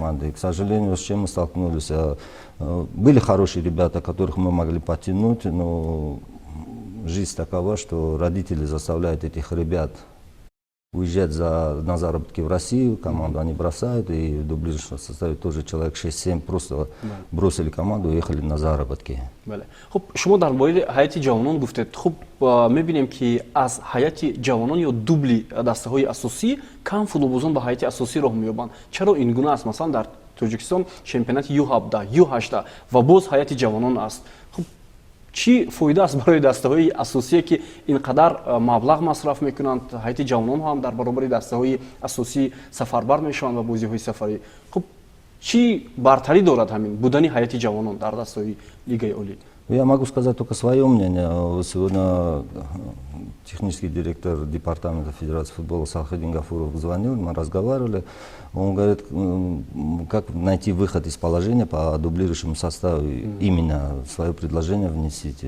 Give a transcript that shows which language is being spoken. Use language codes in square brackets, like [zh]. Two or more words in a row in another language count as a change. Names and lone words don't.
[ru] И, к сожалению, с чем мы столкнулись, были хорошие ребята, которых мы могли подтянуть, но жизнь такова, что родители заставляют этих ребят уезжать на заработки в Россию, команду они бросают, и в дублирующем составе тоже человек 6-7 просто бросили команду и уехали на заработки. [tg] Хуб, шумо дар бораи ҳайати ҷавонон гуфтед. Хуб, мебинем ки аз ҳайати ҷавонон ё дубли дастаҳои асосӣ кам футболбозон ба ҳайати асосӣ роҳ меёбанд. Чаро ин гуна аст? Масалан дар Тоҷикистон чемпионати Ю17, Ю18 ва боз ҳайати ҷавонон аст. чӣ фоида аст барои дастаҳои асосӣ ки инқадар маблағ масраф мекунанд? ҳайати ҷавонон ҳам дар баробари дастаҳои асосӣ сафарбар мешаванд ва бозиҳои сафарӣ. хуб чӣ бартарӣ дорад ҳамин будан ҳайати ҷавонон дар дастаҳои лигаи олӣ? [ru] Я могу сказать только свое мнение. Сегодня технический директор департамента Федерации футбола Салхиддин Гафуров звонил, мы разговаривали. Он говорит, как найти выход из положения по дублирующему составу, именно свое предложение внесите.